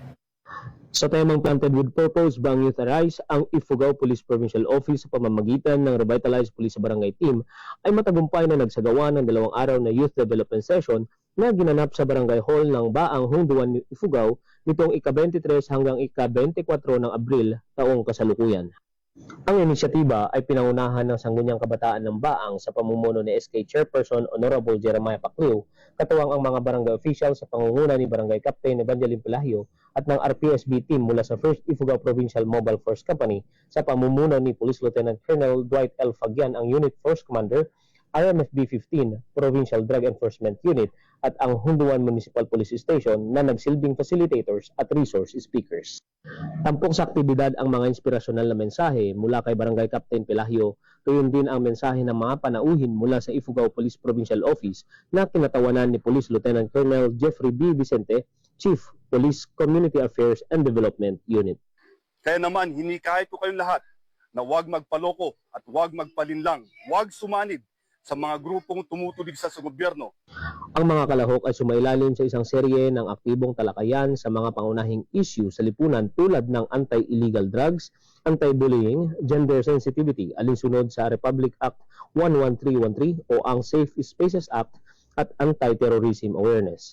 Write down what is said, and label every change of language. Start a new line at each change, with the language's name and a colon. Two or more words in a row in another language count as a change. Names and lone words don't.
Filipino: Sa temang Planted with Purpose, Bang Youth Arise, ang Ifugao Police Provincial Office sa pamamagitan ng Revitalized Police Barangay Team ay matagumpay na nagsagawa ng 2 araw na
English: Youth Development Session
Filipino: na ginanap sa Barangay Hall ng Baang Hunduan, Ifugao nitong ika-23 hanggang ika-24 ng Abril taong kasalukuyan. Ang inisyatiba ay pinangunahan ng Sangguniang Kabataan ng Baang sa pamumuno ni SK Chairperson Honorable Jeremiah Pacquiao, katuwang ang mga barangay official sa pangunguna ni Barangay Captain Evangeline Pelahio at ng RPSB team mula sa 1st Ifugao Provincial Mobile Force Company sa pamumuno ni Police Lieutenant Colonel Dwight L. Fagian, ang Unit Force Commander, RMFB 15 Provincial Drug Enforcement Unit at ang Hunduan Municipal Police Station na nagsilbing facilitators at
English: resource speakers.
Filipino: Tampok sa aktibidad ang mga inspirasyonal na mensahe mula kay Barangay Captain Pelahio, gayon din ang mensahe ng mga panauhin mula sa Ifugao Police Provincial Office na kinatawanan ni Police Lieutenant Colonel Jeffrey B. Vicente, Chief Police Community Affairs and Development Unit. Kaya naman, hinikayat ko kayong lahat na huwag magpaloko at huwag magpalinlang, huwag sumanib sa mga grupong tumutulig sa gobyerno. Ang mga kalahok ay sumailalim sa isang serye ng aktibong talakayan sa mga pangunahing issue sa lipunan tulad ng
English: anti-illegal drugs, anti-bullying, gender sensitivity,
Filipino: alinsunod sa Republic Act 11313 o ang Safe Spaces Act at
English: anti-terrorism awareness.